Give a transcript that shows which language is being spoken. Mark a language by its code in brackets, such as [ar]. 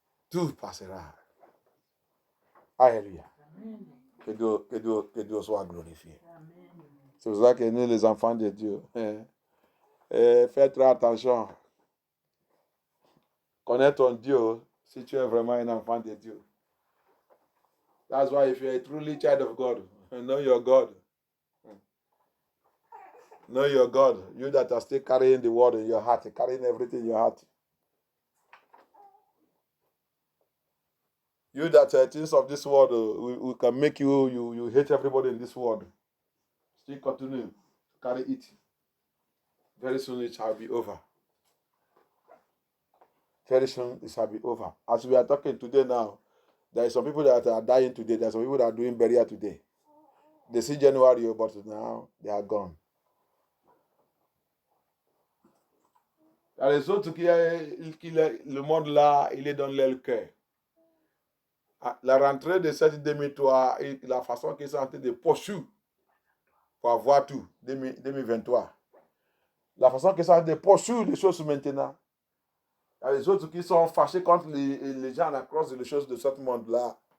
[fr] Tout passera. Alléluia. Que Dieu soit glorifié. C'est pour ça que nous, les enfants de Dieu, faites très attention. Connais ton Dieu si tu es vraiment un enfant de Dieu. [en] That's why if you are a truly child of God, know your God. Know your God. You that are still carrying the word in your heart, carrying everything in your heart. You that things of this world, we can make you hate everybody in this world. Still continue to carry it. Very soon it shall be over. Very soon it shall be over. As we are talking today now, there are some people that are dying today. There are some people that are doing burial today. They see January, but now they are gone. [fr] Il y a les autres le monde là, il est dans leur cœur. La rentrée de cette 2003 et la façon qu'ils sont en train de poursuivre pour avoir tout, 2023. La façon qu'ils sont en train de poursuivre les choses maintenant. Il y a les autres qui sont fâchés contre les gens à cause des choses de ce monde-là.